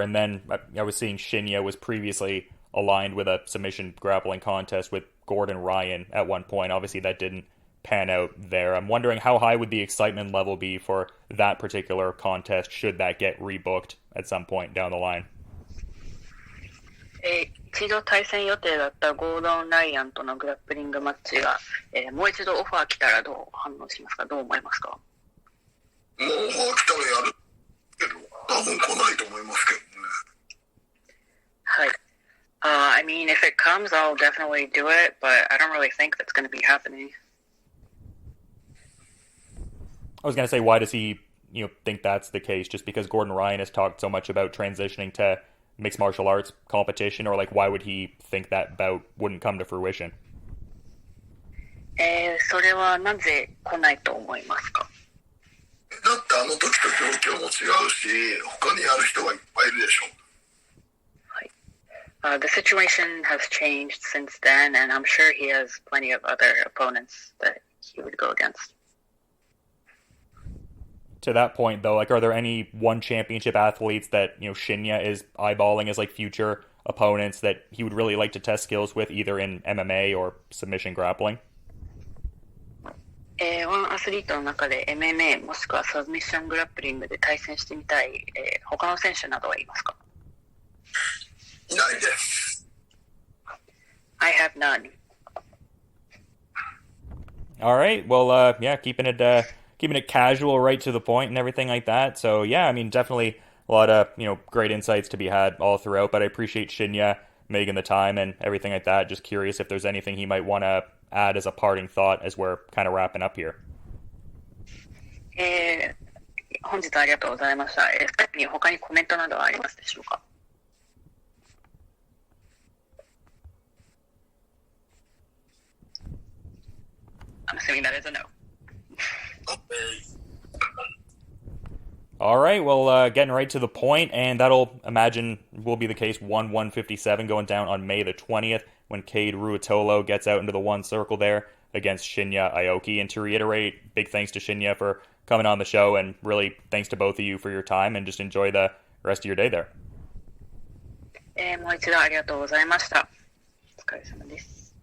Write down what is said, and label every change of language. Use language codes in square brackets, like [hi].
[en] And then I was seeing Shinya was previously aligned with a submission grappling contest with Gordon Ryan at one point. Obviously, that didn't pan out there. I'm wondering how high would the excitement level be for that particular contest should that get rebooked at some point down the line? [ja] 一度対戦予定だったゴードン・ライアンとのグラップリングマッチが、もう一度オファー来たらどう反応しますか？どう思いますか？もうオファー来たらやるけど、多分来ないと思いますけどね。はい。 [en] I mean, if it comes, I'll definitely do it, but I don't really think that's going to be happening. I was going to say, why does he, think that's the case? Just because Gordon Ryan has talked so much about transitioning to mixed martial arts competition, or why would he think that bout wouldn't come to fruition? [ja] それはなぜ来ないと思いますか？だってあの時と状況も違うし、他にやる人がいっぱいいるでしょ。はい。 [en] The situation has changed since then, and I'm sure he has plenty of other opponents that he would go against. To that point, though, are there any one championship athletes that, Shinya is eyeballing as, future opponents that he would really like to test skills with, either in MMA or submission grappling? [ja] ワンアスリートの中で MMA もしくはサブミッショングラップリングで対戦してみたい、他の選手などはいますか？いないです。 [en] I have none. All right. Well, keeping it casual, right to the point and everything like that. So, yeah, I mean, definitely a lot of, great insights to be had all throughout, but I appreciate Shinya making the time and everything like that. Just curious if there's anything he might want to add as a parting thought as we're kind of wrapping up here. [ja] 本日はありがとうございました。他にコメントなどはありますでしょうか？ [en] I'm assuming that is a no. All right, well, getting right to the point, and that'll, imagine, will be the case 157 going down on May the 20th when Kade Ruotolo gets out into the one circle there against Shinya Aoki. And to reiterate, big thanks to Shinya for coming on the show, and really thanks to both of you for your time, and just enjoy the rest of your day there. [ja] もう一度ありがとうございました。お疲れ様です。